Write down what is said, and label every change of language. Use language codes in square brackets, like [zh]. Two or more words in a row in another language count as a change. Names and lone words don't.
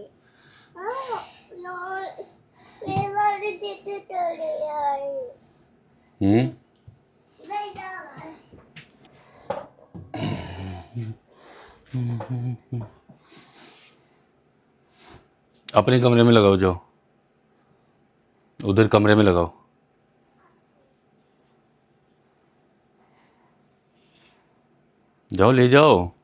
[vi] Rồi. Đi vào đi đi rồi. Đây rồi. [hi] अपने कमरे में लगाओ, जाओ उधर कमरे में लगाओ। जाओ ले जाओ।